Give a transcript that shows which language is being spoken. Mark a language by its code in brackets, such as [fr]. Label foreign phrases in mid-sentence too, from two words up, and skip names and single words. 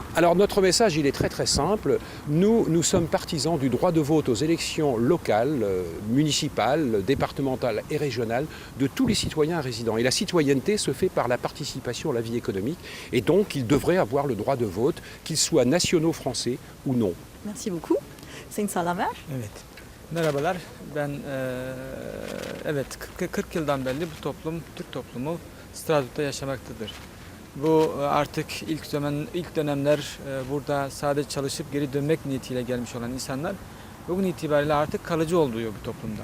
[fr] Alors notre message, il est très très simple. Nous sommes partisans du droit de vote aux élections locales, municipales, départementales et régionales de tous les citoyens résidents. Et la citoyenneté se fait par la participation à la vie économique. Et donc, ils devraient avoir le droit de vote, qu'ils soient nationaux français ou non. Merci beaucoup. [tr] Sayın Salamer. Evet. Merhabalar. Ben evet 40 yıldan beri bu toplum, Türk toplumu Strasbourg'da yaşamaktadır. Bu artık ilk dönemler burada sadece çalışıp geri dönmek niyetiyle gelmiş olan insanlar bugün itibariyle artık kalıcı oluyor bu toplumda.